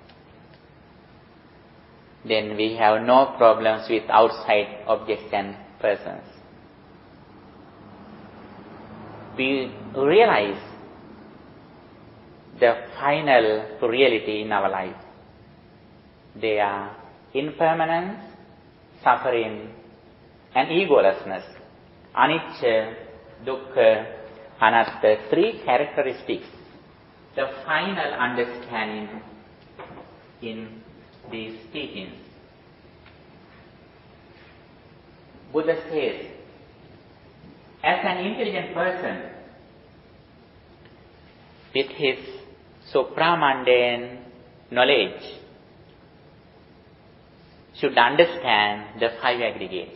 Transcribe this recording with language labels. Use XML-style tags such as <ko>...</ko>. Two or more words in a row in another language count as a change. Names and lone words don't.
<en>Then we have no problems with outside objects and persons. We realize the final reality in our life. They are impermanence, suffering, and egolessness.</en> <pi>Anicca, dukkha, anatta, 3 characteristics.</pi> <en>The final understanding in these teachings. Buddha says, as an intelligent person, with his supramundane knowledge, should understand the 5 aggregates.</en>